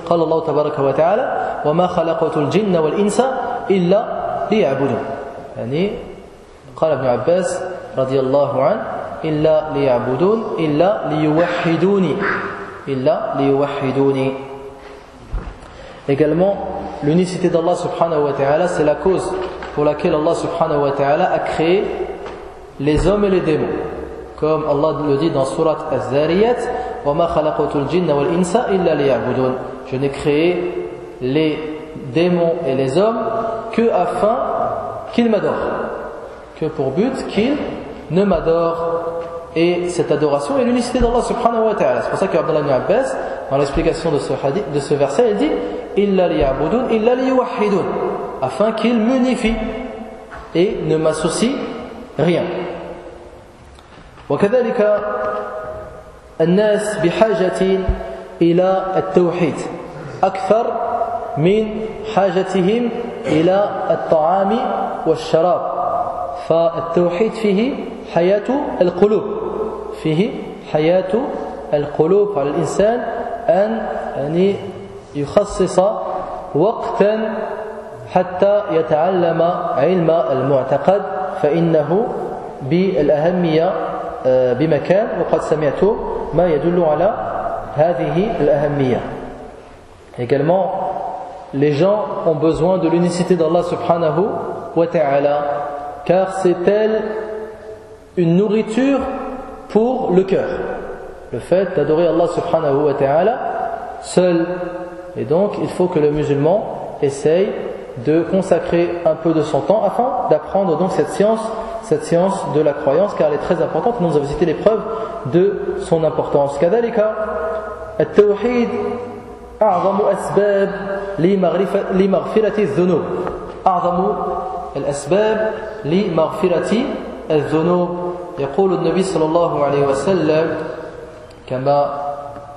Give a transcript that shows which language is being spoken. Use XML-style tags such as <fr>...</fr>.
<ar>قال الله تبارك وتعالى وما خلقت الجن والإنس إلا ليعبدون. يعني قال ابن عباس رضي الله عنه إلا ليعبدون إلا ليوحدوني إلا ليوحدوني.</ar> <fr>Également, l'unicité d'Allah subhanahu wa ta'ala, c'est la cause pour laquelle Allah subhanahu wa ta'ala a créé les hommes et les démons. Comme Allah le dit dans surat Az-Zariyat,</fr> <ar>وَمَا خَلَقَتُ الْجِنَّ وَالْإِنْسَ إِلَّا لِيَعْبُدُونَ.</ar> <fr>Je n'ai créé les démons et les hommes que afin qu'ils m'adorent. Que pour but qu'ils ne m'adorent. Et cette adoration est l'unicité d'Allah subhanahu wa ta'ala. C'est pour ça qu'Abdallah ibn Abbas, dans l'explication de ce hadith, de ce verset, il dit</fr> <ar>إِلَّا لِيَعْبُدُونَ إِلَّا لِيُوَحِّدُونَ.</ar> <fr>Afin qu'il m'unifie et ne m'associe rien.</fr> <ar>وكذلك الناس بحاجة إلى التوحيد أكثر من حاجتهم إلى الطعام والشراب. فالتوحيد فيه حياة القلوب. فيه حياة القلوب. على الإنسان أن يخصص وقتا حتى يتعلم علم المعتقد فإنه بالأهمية بمكان. وقد سمعت ما يدل على هذه الأهمية.</ar> <fr>Également, les gens ont besoin de l'unicité d'Allah subhanahu wa ta'ala, car c'est elle une nourriture pour le cœur. Le fait d'adorer Allah subhanahu wa ta'ala seul. Et donc, il faut que le musulman essaye de consacrer un peu de son temps afin d'apprendre donc cette science de la croyance, car elle est très importante. Nous avons cité les preuves de son importance.</fr> <ar>كذلك التوحيد أعظم أسباب لمغفرة الذنوب. أعظم الأسباب لمغفرة الذنوب. يقول النبي صلى الله عليه وسلم كما</ar>